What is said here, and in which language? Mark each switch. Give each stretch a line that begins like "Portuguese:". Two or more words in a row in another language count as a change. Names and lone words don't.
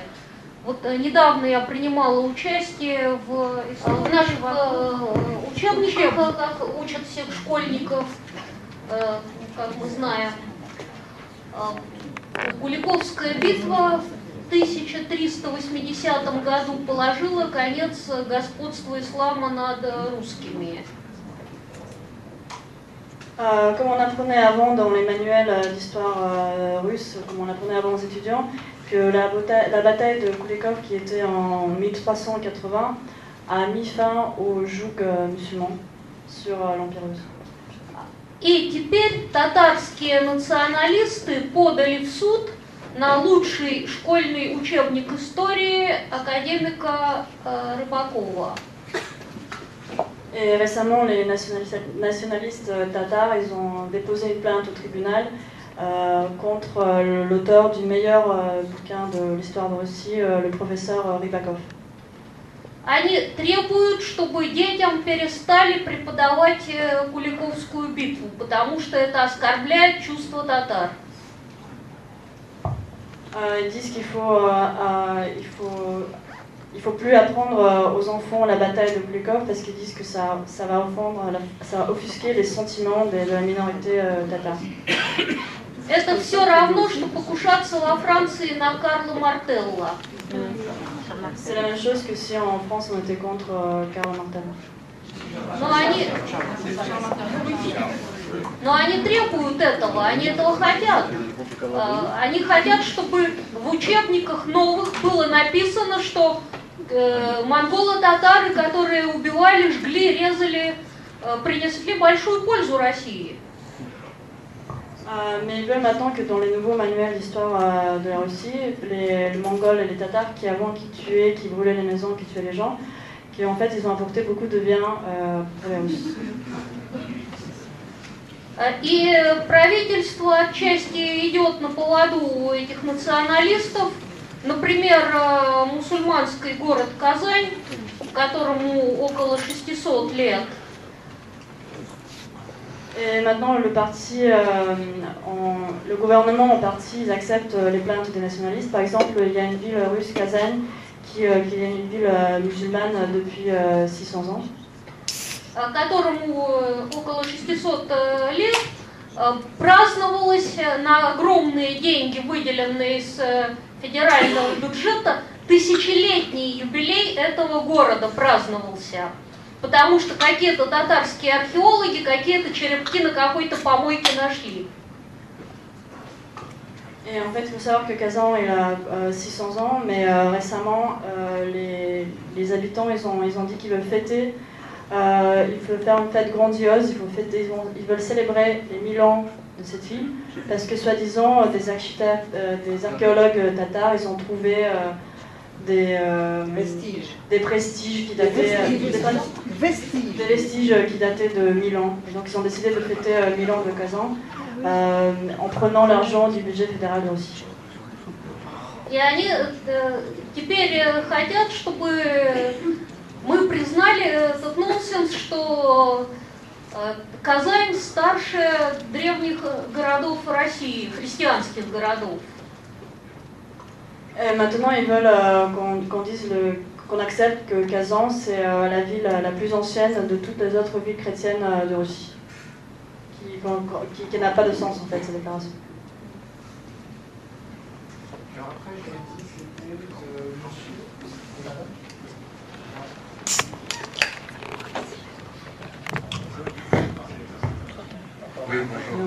Russian: Вот недавно я принимала участие в наших учебниках, как учат всех школьников, как мы знаем. Куликовская битва в 1380 году положила конец господству ислама над русскими.
French: Comme on apprenait avant dans les manuels d'histoire russe, comme on apprenait avant aux étudiants, que la bataille de Kulekov, qui était en 1380, a mis fin au joug musulman sur l'Empire russe.
Russian: И теперь татарские националисты подали в суд на лучший школьный учебник истории академика Рыбакова.
French: Et récemment, les nationalistes tatars, ils ont déposé une plainte au tribunal contre l'auteur du meilleur bouquin de l'histoire de Russie, le professeur Rybakov.
Russian: Они требуют, чтобы детям перестали преподавать Куликовскую битву, потому что это оскорбляет чувства татар.
French: Ils disent qu'il faut plus apprendre aux enfants la bataille de Kulikov parce qu'ils disent que ça va offusquer les sentiments de la minorité tatare.
Russian: Это все равно, что покушаться во Франции на Карла Мартелла.
French: C'est la même chose que si en France on était contre Karl Martel.
Russian: Но они требуют этого, они этого хотят. Они хотят, чтобы в учебниках новых было написано, что монголо-татары, которые убивали, жгли, резали, принесли большую пользу России.
French: Mais ils veulent maintenant que dans les nouveaux manuels d'histoire de la Russie, les Mongols et les Tatars qui avant qui tuaient, qui brûlaient les maisons, qui tuaient les gens, qui en fait ils ont apporté beaucoup de bien pour les Russes.
Russian: И правительство отчасти идет на поводу у этих националистов. Например, мусульманский город Казань, которому около 600 лет.
French: Et maintenant, le gouvernement en partie, ils acceptent les plaintes des nationalistes. Par exemple, il y a une ville russe, Kazan, qui est une ville musulmane depuis 600 ans.
Russian: Которому около 600 лет, праздновалось на огромные деньги, выделенные из федерального бюджета, тысячелетний юбилей этого города праздновался. Потому что какие-то татарские археологи какие-то черепки на какой-то помойке нашли.
French: Et en fait, il faut savoir que Kazan il a 600 ans, mais récemment, les habitants ils ont dit qu'ils veulent fêter, il faut faire une fête grandiose, ils veulent célébrer les 1000 ans de cette ville, parce que soi-disant, des archéologues tatars, ils ont trouvé des vestiges qui dataient qui dataient de 1000 ans. Et donc ils ont décidé de fêter 1000 ans de Kazan en prenant l'argent du budget fédéral de Russie.
Russian: И они теперь хотят, чтобы мы признали этот нонсенс, что Казань старше древних городов России, христианских городов.
French: Et maintenant, ils veulent qu'on dise qu'on accepte que Kazan, c'est la ville la plus ancienne de toutes les autres villes chrétiennes de Russie. Qui n'a pas de sens, en fait, cette déclaration. Oui, bonjour.